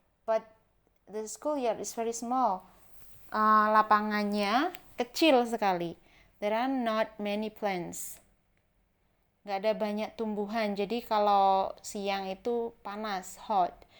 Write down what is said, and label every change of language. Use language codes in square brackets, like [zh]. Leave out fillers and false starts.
[en] But the schoolyard is very small. [id] Lapangannya kecil sekali. [en] There are not many plants. [id] Nggak ada banyak tumbuhan, jadi kalau siang itu panas, hot.